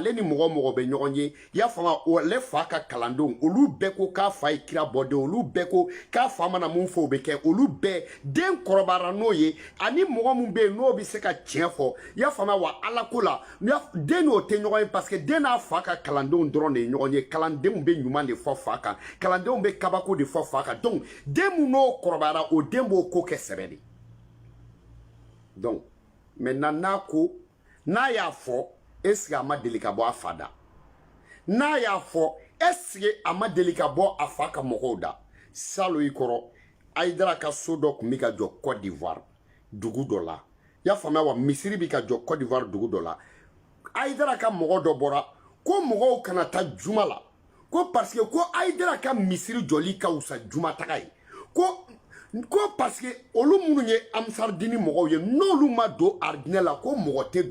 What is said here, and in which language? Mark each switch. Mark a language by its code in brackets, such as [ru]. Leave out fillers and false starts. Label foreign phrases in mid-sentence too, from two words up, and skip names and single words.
[bm] ale ni mɔgɔ bɛ ɲɔgɔn ye i y'a faamuya ale fa ka kalandenw olu bɛɛ ko k'a fa ye kira bɔden olu bɛɛ ko k'a fa mana mun fɔ o bɛ kɛ olu bɛɛ den kɔrɔbayara n'o ye ani mɔgɔ min bɛ yen n'o bɛ se ka tiɲɛ fɔ i y'a faamuya wa ala ko la den n'o tɛ ɲɔgɔn ye [fr] parce que [bm] den n'a fa ka kalandenw dɔrɔn de ye ɲɔgɔn ye kalandenw bɛ ɲuman de fɔ fa kan kalandenw bɛ kabako de fɔ fa kan donc den min n'o kɔrɔbayara o den b'o ko kɛ sɛbɛ de. [fr] Donc, maintenant, [bm] n'a y'a fɔ [fr] est-ce que [bm] a ma deli ka bɔ a fa da n'a y'a fɔ [fr] est-ce que [bm] a ma deli ka bɔ a fa ka mɔgɔw da salo i kɔrɔ Aïdara ka so dɔ kun bɛ ka jɔ Côte d'Ivoire dugu dɔ la i y'a faamuya wa misiri bɛ ka jɔ Côte d'Ivoire dugu dɔ la Aïdara ka mɔgɔ dɔ bɔra ko mɔgɔw kana taa juma la ko [fr] parce que [bm] ko Aïdara ka misiri jɔli ka wusa juma taga ye ko [fr] parce que [bm] olu minnu ye Amsardini mɔgɔw ye n'olu ma don aridinɛ la ko mɔgɔ tɛ